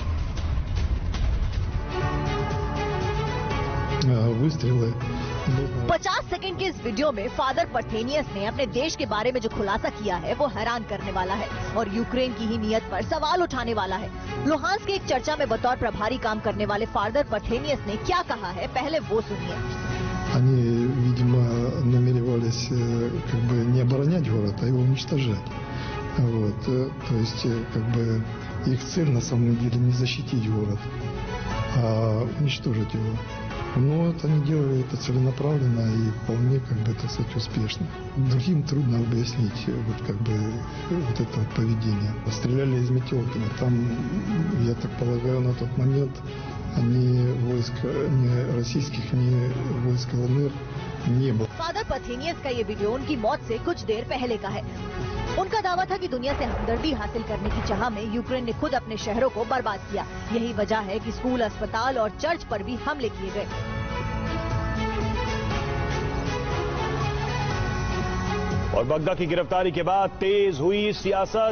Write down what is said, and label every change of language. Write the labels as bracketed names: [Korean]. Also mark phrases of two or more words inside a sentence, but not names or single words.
[Hindi] 50 सेकंड के इस वीडियो में फादर पर्थेनियस ने अपने देश के बारे में जो खुलासा किया है वो हैरान करने वाला है और यूक्रेन की ही नीयत पर सवाल उठाने वाला है। लुहांस्क की एक चर्चा में बतौर प्रभारी काम करने वाले फादर पर्थेनियस ने क्या कहा है, पहले वो सुनिए। [Russian] Они, видимо, намеревались как бы не оборонять город, а его уничтожать. Вот. То есть, как бы, их цель на самом деле не защитить город, а уничтожить его. Но вот они делали это целенаправленно и вполне, как бы, так сказать, успешно. Другим трудно объяснить вот, как бы, вот это вот поведение. Стреляли из метелки. Там, я так полагаю, на тот момент ни войск ни российских, ни войск ЛНР не было. [Hindi] फादर पर्थेनियस का ये वीडियो उनकी मौत से कुछ देर पहले का है। उनका दावा था कि दुनिया से हमदर्दी हासिल करने की चाह में यूक्रेन ने खुद अपने शहरों को बर्बाद किया। यही वजह है कि स्कूल, अस्पताल और चर्च पर भी हमले किए गए। और बग्गा की गिरफ्तारी के बाद तेज हुई सियासत।